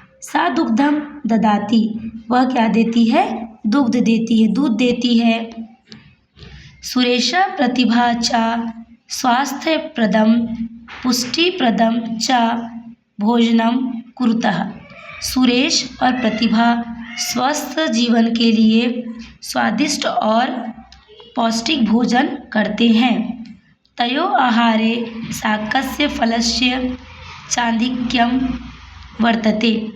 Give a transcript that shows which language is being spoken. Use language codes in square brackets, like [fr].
[sa] सा दुग्धम ददाति। [hi] वह क्या देती है? दुग्ध देती है, दूध देती है। [sa] सुरेशः प्रतिभा च स्वास्थ्यप्रदं पुष्टिप्रदं च भोजनं कुरुतः। [hi] सुरेश और प्रतिभा स्वस्थ जीवन के लिए स्वादिष्ट और पौष्टिक भोजन करते हैं। [sa] तयो आहारे शाकस्य फलस्य चाधिक्यम वर्तते।